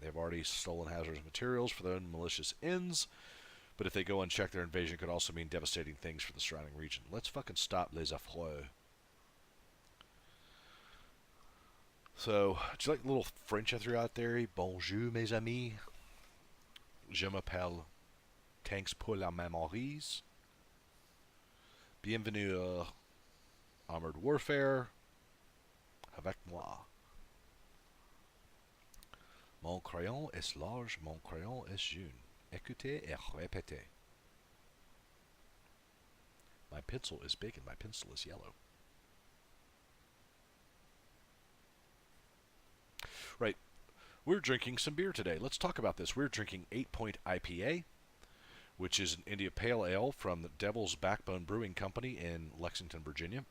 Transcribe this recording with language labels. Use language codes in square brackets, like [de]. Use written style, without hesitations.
[en] They've already stolen hazardous materials for their own malicious ends, but if they go unchecked, their invasion could also mean devastating things for the surrounding region. Let's fucking stop Les Affreux. So, do you like the little French I threw out there? [fr] Bonjour, mes amis. Je m'appelle Tanks pour la Mammeries. Bienvenue à Armored Warfare. Avec moi. Mon crayon est large, mon crayon est jaune. Écoutez et répétez. [en] My pencil is big and my pencil is yellow. Right. We're drinking some beer today. Let's talk about this. We're drinking 8 Point IPA, which is an India Pale Ale from the Devil's Backbone Brewing Company in Lexington, Virginia.